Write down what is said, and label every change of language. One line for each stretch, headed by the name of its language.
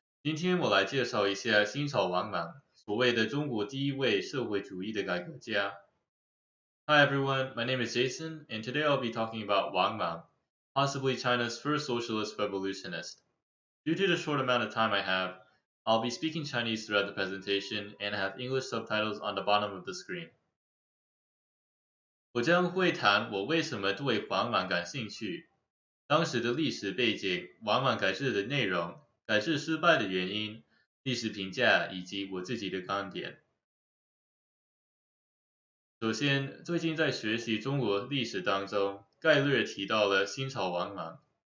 Chinese: 今天我来介绍一下新草王莽，所谓的中国第一位社会主义的改革家。
English: Hi everyone, my name is Jason, and today I'll be talking about Wang Mang, possibly China's first socialist revolutionist. Due to the short amount of time I have, I'll be speaking Chinese throughout the presentation and have English subtitles on the bottom of the screen.
Chinese: 我将会谈我为什么对王莽感兴趣，当时的历史背景、王莽改制的内容、改制失败的原因、历史评价以及我自己的观点。首先，最近在学习中国历史当中，概略提到了新朝王莽。